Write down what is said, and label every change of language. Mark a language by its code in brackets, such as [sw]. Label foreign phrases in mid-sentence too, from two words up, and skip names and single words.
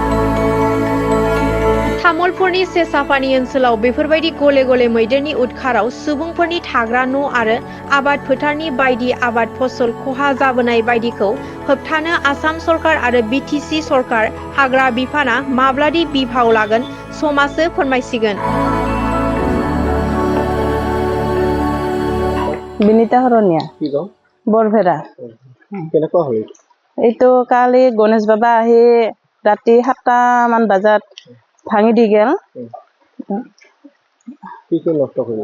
[brx] तामुलपुरनि सेसापानि ओनसोलाव बेफोरबायदि गले-गले मैदेरनि उदखाराव सुबुंफोरनि थाग्रा न' आरो आबाद फोथारनि बायदि आबाद फसल खहा जाबोनाय बायदिखौ होबथानो आसाम सरकार आरो बिटिसि सरकार हाग्रा बिफाना माब्लादि बिफाव लागोन समासो फोरमायसिगोन। [as] বিনিতা হরনিয়া বৰভেৰা। কেনেকুৱা হ'ল এইটো কালি গণেশ বাবা আহি ৰাতি 7টা মান বজাত ভাঙি দি গেল। কি নষ্ট কৰিলে?